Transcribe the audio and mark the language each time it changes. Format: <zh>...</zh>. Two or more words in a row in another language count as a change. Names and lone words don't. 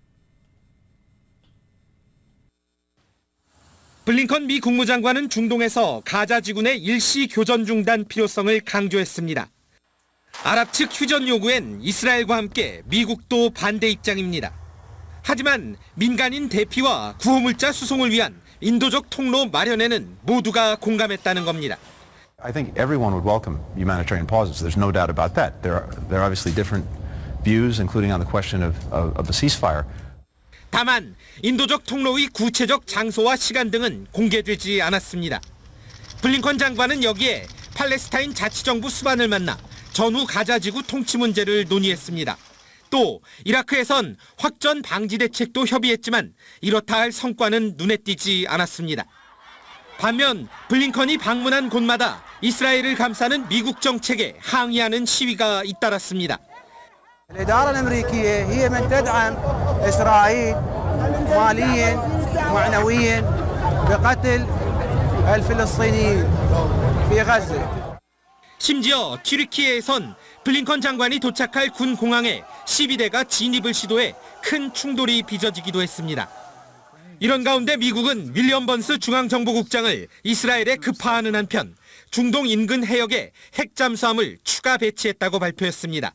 <ko>블링컨 미 국무장관은 중동에서 가자 지구내 일시 교전 중단 필요성을 강조했습니다. 아랍 측 휴전 요구엔 이스라엘과 함께 미국도 반대 입장입니다. 하지만 민간인 대피와 구호물자 수송을 위한 인도적 통로 마련에는 모두가 공감했다는 겁니다.</ko> <en>I think everyone would welcome humanitarian pauses. There's no doubt about that. There are obviously different views, including on the question of the ceasefire.</en> <ko>다만 인도적 통로의 구체적 장소와 시간 등은 공개되지 않았습니다. 블링컨 장관은 여기에 팔레스타인 자치정부 수반을 만나 전후 가자지구 통치 문제를 논의했습니다. 또 이라크에선 확전 방지 대책도 협의했지만 이렇다 할 성과는 눈에 띄지 않았습니다. 반면 블링컨이 방문한 곳마다 이스라엘을 감싸는 미국 정책에 항의하는 시위가 잇따랐습니다.</ko> <ar>الإدارة الأمريكية هي من تدعم إسرائيل ماليا معنويا بقتل الفلسطينيين في غزة.</ar> <ko>심지어 튀르키예에선 블링컨 장관이 도착할 군 공항에 시위대가 진입을 시도해 큰 충돌이 빚어지기도 했습니다. 이런 가운데 미국은 윌리엄 번스 중앙정보국장을 이스라엘에 급파하는 한편 중동 인근 해역에 핵 잠수함을 추가 배치했다고 발표했습니다.</ko>